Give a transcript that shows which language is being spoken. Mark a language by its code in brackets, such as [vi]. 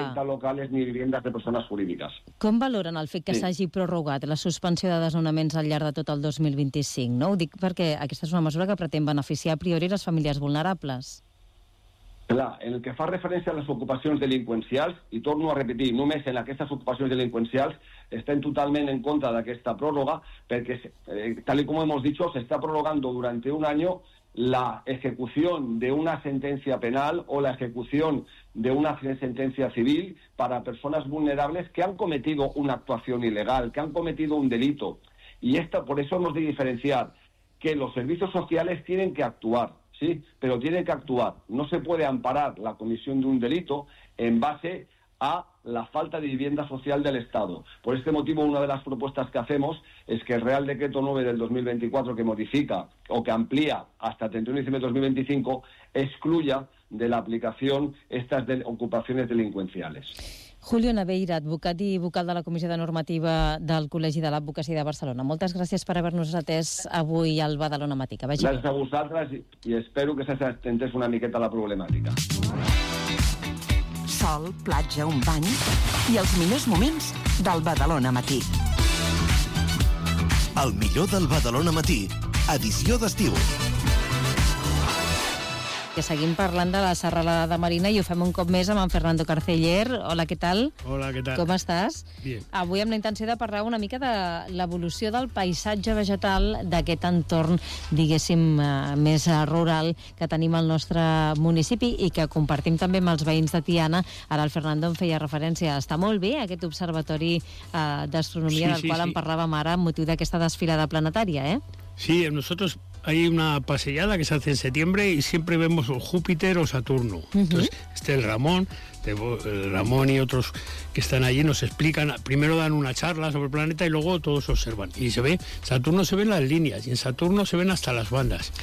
[es] No afecta locales ni viviendas de personas jurídicas. [ca] ¿Com valoren el fet que s'hagi prorrogat la suspensió de desnonaments al llarg de tot el 2025? No? Ho dic perquè aquesta és una mesura que pretén beneficiar a priori les famílies vulnerables. Clar, en el que fa referència a les ocupacions delinqüencials, i torno a repetir, només en aquestes ocupacions delinqüencials estem totalment en contra d'aquesta pròrroga, perquè, tal com hem dit, s'està prorrogant durant un any la execució d'una sentència penal o la execució d'una sentència civil per a persones vulnerables que han cometit una actuació il·legal, que han cometit un delito. I per això hem de diferenciar que els serveis socials [es] tienen que actuar. Sí, pero tiene que actuar. No se puede amparar la comisión de un delito en base a la falta de vivienda social del Estado. Por este motivo, una de las propuestas que hacemos es que el Real Decreto 9 del 2024, que modifica o que amplía hasta el 31 de diciembre de 2025, excluya de la aplicación estas ocupaciones delincuenciales. [ca] Julio Naveira, advocat i vocal de la Comissió de Normativa del Col·legi de l'Advocacia de Barcelona. Moltes gràcies per haver-nos atès avui al Badalona Matí. Que vagi gràcies bé. A vosaltres i espero que s'ha entès una miqueta la problemàtica. Sol, platja, un bany i els millors moments del Badalona Matí. El millor del Badalona Matí, edició d'estiu. Que seguim parlant de la serralada de Marina i ho fem un cop més amb en Fernando Carceller. Hola, què tal? Hola, què tal? Com estàs? [es] Bien. [ca] Avui amb la intenció de parlar una mica de l'evolució del paisatge vegetal d'aquest entorn, diguéssim, més rural que tenim al nostre municipi i que compartim també amb els veïns de Tiana. Ara el Fernando em feia referència. Està molt bé aquest observatori d'astronomia del qual en parlàvem ara amb motiu d'aquesta desfilada planetària, eh? [es] Sí, nosotros hay una paseada que se hace en septiembre y siempre vemos Júpiter o Saturno. Entonces, este es el Ramón, Ramón y otros que están allí nos explican, primero dan una charla sobre el planeta y luego todos observan. Y se ve, Saturno se ven las líneas y en Saturno se ven hasta las bandas.